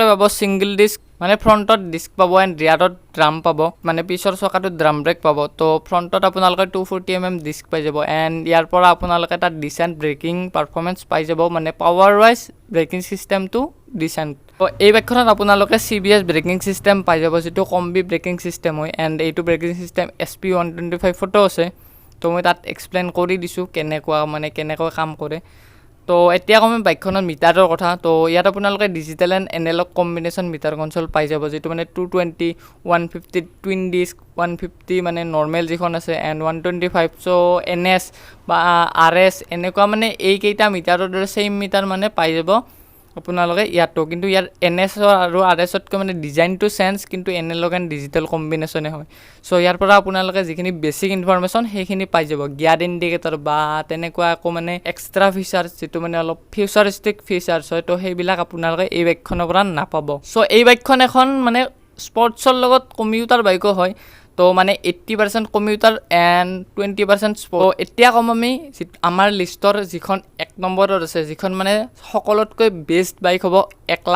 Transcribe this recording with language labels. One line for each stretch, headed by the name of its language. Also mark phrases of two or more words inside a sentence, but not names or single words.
Assamese: পাব
English: single disc
Assamese: মানে ফ্ৰন্টত ডিস্ক পাব এন্ড ৰিয়াৰত ড্ৰাম পাব মানে পিছৰ চকাটো
English: drum brake
Assamese: পাব তো ফ্ৰন্টত আপোনালোকে 240 mm ডিস্ক পাই যাব এন্ড ইয়াৰ পৰা আপোনালোকে এটা
English: decent braking performance
Assamese: পাই যাব মানে
English: power wise braking
Assamese: সিস্টেমটো ডিসেন্ট তো এই বাইকখনত আপোনালোকে
English: CBS braking system
Assamese: পাই যাব যেটো
English: combi braking system
Assamese: হয় এন্ড এইটো
English: braking system
Assamese: SP 125 ফটো আছে তো মই তাত এক্সপ্লেইন কৰি দিছো কেনেকুৱা কাম কৰে তো এতিয়া কম বাইকখনৰ মিটাৰৰ কথা তো ইয়াত আপোনালোকে
English: digital and analog combination meter console
Assamese: পাই যাব যেটো মানে 220 150
English: twin disc
Assamese: 150 মানে নরমাল যিখন আছে এন্ড 125 সো NS বা RS এনেকুৱা মানে এই কেইটা মিটাৰৰ দৰে
English: same meter
Assamese: মানে পাই যাব আপোনালোকে ইয়াতো কিন্তু ইয়াৰ NS আৰু RS তকৈ মানে ডিজাইনটো চেঞ্জ কিন্তু
English: analog and digital
Assamese: কম্বিনেশনে হয় সো ইয়াৰ পৰা আপোনালোকে যিখিনি
English: basic information
Assamese: সেইখিনি পাই যাব
English: gear indicator
Assamese: বা তেনেকুৱা আকৌ মানে
English: extra features
Assamese: যেটো মানে অলপ
English: futuristic features
Assamese: হয় তো সেইবিলাক আপোনালোকে এই বাইকখনৰ পৰা নাপাব সো এই বাইকখন এখন মানে স্পৰ্টছৰ লগত কমিউটাৰ বাইকো হয় তো মানে
English: 80% commuter and 20% sport
Assamese: এতিয়া কম আমি আমাৰ লিষ্টৰ যিখন 1 নম্বৰত আছে যিখন মানে সকলোতকৈ
English: best bike
Assamese: হ'ব 1